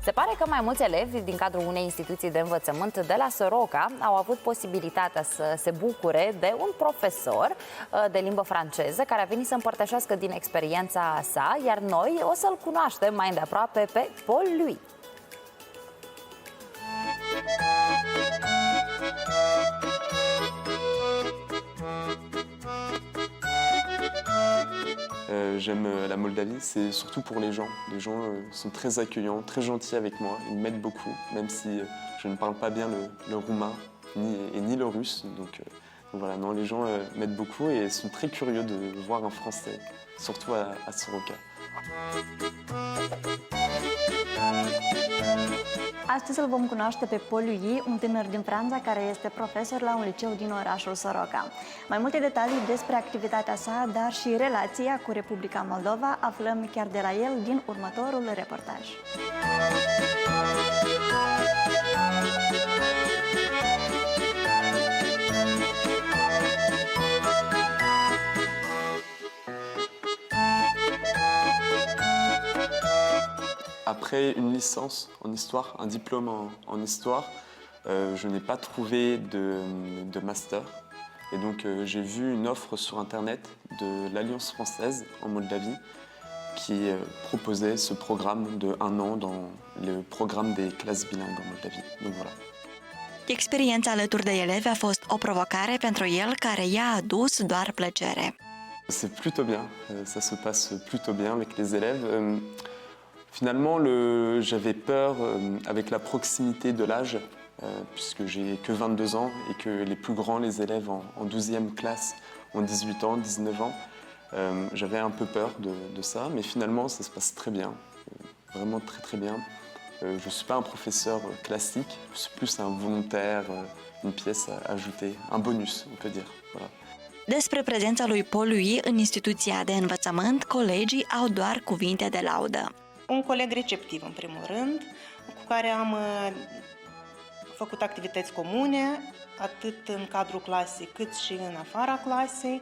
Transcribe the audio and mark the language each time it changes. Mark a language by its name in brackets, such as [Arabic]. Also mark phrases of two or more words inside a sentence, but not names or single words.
[Romanian] Se pare că mai mulți elevi din cadrul unei instituții de învățământ de la Soroca au avut posibilitatea să se bucure de un profesor de limbă franceză care a venit să împărtășească din experiența sa, iar noi o să-l cunoaștem mai îndeaproape pe Paul Louis. [French] J'aime la Moldavie, c'est surtout pour les gens. Les gens sont très accueillants, très gentils avec moi. Ils m'aident beaucoup, même si je ne parle pas bien le roumain ni le russe. Donc voilà, non, les gens m'aident beaucoup et sont très curieux de voir un Français, surtout à Soroca. [Romanian] Astăzi îl vom cunoaște pe Paul Louis, un tânăr din Franța care este profesor la un liceu din orașul Soroca. Mai multe detalii despre activitatea sa, dar și relația cu Republica Moldova, aflăm chiar de la el din următorul reportaj. [French] Après une licence en histoire, un diplôme en histoire, je n'ai pas trouvé de master. Et donc j'ai vu une offre sur Internet de l'Alliance française en Moldavie qui proposait ce programme de 1 an dans le programme des classes bilingues en Moldavie. Donc voilà. [Romanian] Experiența alături de elevi a fost o provocare pentru el care i-a adus doar plăcere. [French] C'est plutôt bien, ça se passe plutôt bien avec les élèves. Finalement, j'avais peur avec la proximité de l'âge, puisque j'ai que 22 ans et que les plus grands, les élèves en 12e classe, ont 18 ans, 19 ans. J'avais un peu peur de ça, mais finalement, ça se passe très bien, vraiment très très bien. Je ne suis pas un professeur classique, je suis plus un volontaire, une pièce à ajouter, un bonus, on peut dire. Voilà. [Romanian] Despre prezența lui Paul Louis în instituția de învățământ, colegii au doar cuvinte de laudă. Un coleg receptiv, în primul rând, cu care am făcut activități comune, atât în cadrul clasei cât și în afara clasei.